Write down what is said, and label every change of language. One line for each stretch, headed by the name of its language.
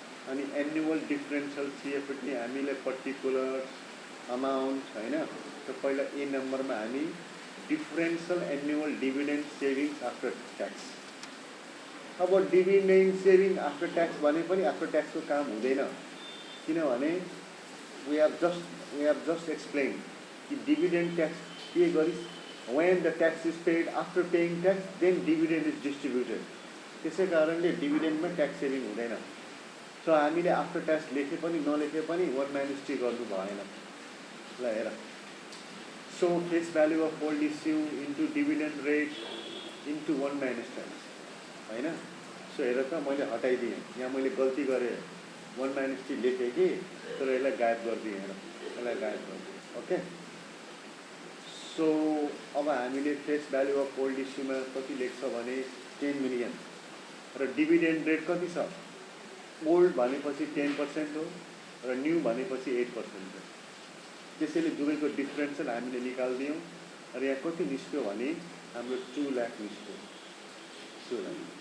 Nepali: अनि annual differential सिएफएटी हामीले particular amount हैन। त पहिला ए नम्बरमा हामी
English: differential annual dividend savings after tax.
Nepali: अब
English: dividend saving after tax
Nepali: भने पनि
English: after tax
Nepali: को काम हुँदैन किनभने
English: we have just explained
Nepali: कि
English: dividend tax
Nepali: pay गरिस
English: when the tax is paid after paying tax then dividend is distributed.
Nepali: त्यसै कारणले dividend मा tax saving हुँदैन. So हामीले after tax लेखे पनि नलेखे पनि
English: one minus t
Nepali: गर्नु भएन. ल हेर.
English: So face value of old issue into dividend rate into 1 minus tax.
Nepali: हैन? So हेर त मैले हटाइदिएँ. यहाँ मैले गल्ती गरेँ. 1 minus t लेखेँ कि तर यसलाई गायब गरिदिएँ हेर. यसलाई गायब गरिदिएँ. ओके? So अब हामीले फेस भ्यालु अफ ओल्ड इस्युमा कति लेख्छ भने 10 मिलियन र डिभिडेन्ड रेट कति छ ओल्ड भनेपछि 10% हो र न्यू भनेपछि 8% हो त्यसैले दुवैको डिफरेन्सल हामीले निकाल्दियौं र यहाँ कति निस्क्यो भने हाम्रो 2 लाख निस्क्यो 2 लाख